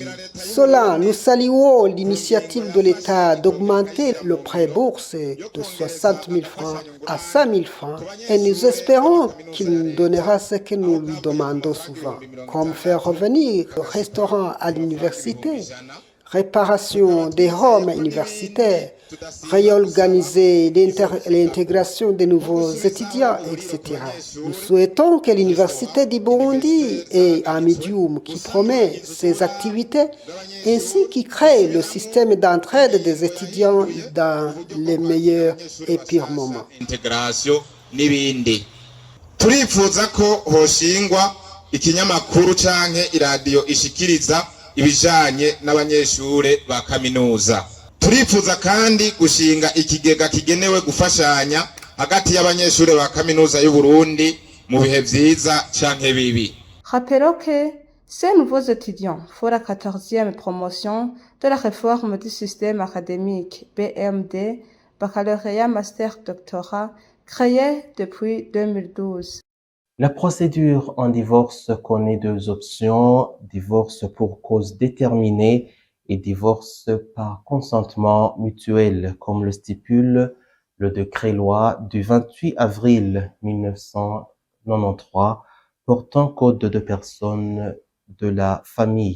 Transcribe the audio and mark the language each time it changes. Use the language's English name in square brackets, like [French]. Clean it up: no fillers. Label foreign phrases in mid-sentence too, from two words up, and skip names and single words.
[French] Cela, nous saluons l'initiative de l'État d'augmenter le prêt bourse de 60 000 francs à 100 000 francs et nous espérons qu'il nous donnera ce que nous lui demandons souvent, comme faire revenir le restaurant à l'université, réparation des rooms universitaires, réorganiser l'intégration des nouveaux étudiants, etc. Nous souhaitons que l'Université du Burundi ait un médium qui promet ces activités ainsi qui crée le système d'entraide des étudiants dans les meilleurs et pires moments. [Rundi] Intégration n'ibindi. Turifuza ko hoshingwa ikinyamakuru canke iradiyo ishikiriza ibijanye n'abanyeshure ba kaminuza. Turifuza kandi gushinga ikigega kigenewe gufashanya hagati y'abanyeshure ba kaminuza y'u Burundi mu bihe vyiza canke bibi. [French] Rappelons que ces nouveaux étudiants font la 14e promotion de la réforme du système académique BMD, baccalauréat, master, doctorat, créé depuis 2012. La procédure en divorce connaît deux options, divorce pour cause déterminée et divorce par consentement mutuel, comme le stipule le décret-loi du 28 avril 1993 portant code de personnes de la famille.